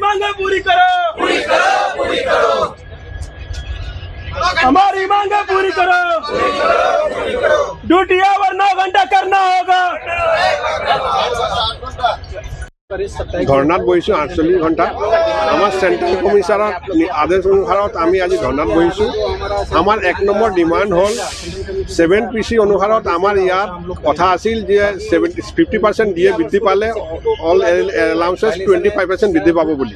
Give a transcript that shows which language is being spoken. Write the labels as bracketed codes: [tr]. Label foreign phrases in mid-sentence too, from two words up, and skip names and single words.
[hi] मांगे पूरी करो, हमारी मांगे पूरी करो। [en] duty hour [hi] 9 घंटा करना होगा। [as] ধর্নাত বহিছোঁ 48 ঘণ্টা। আমাৰ [en] central commissioner [as] আদেশ অনুসাৰত আমি আজি ধৰ্নাত বহিছোঁ। আমাৰ 1 নম্বৰ ডিমাণ্ড হ'ল 7 PC অনুসাৰত আমাৰ ইয়াত কথা আছিল যে 50% দিয়ে বৃদ্ধি পালে [en] all allowances [as] 25% বৃদ্ধি পাব বুলি।